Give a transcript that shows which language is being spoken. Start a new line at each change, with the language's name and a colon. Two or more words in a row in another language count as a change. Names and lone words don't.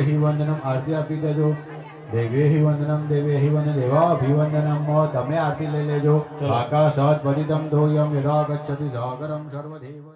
Sanskrit: हि वंदनम आरती
Gujarati: આપી દેજો
Sanskrit: देवे हि वंदनम देवे हि वंदन देवाभिवंदनम
Gujarati: તમે આરતી લઈ લેજો
Sanskrit: આકાશાત પરિતમ ધોયમ યદા ગચ્છતિ સાગરમ સર્વદેવ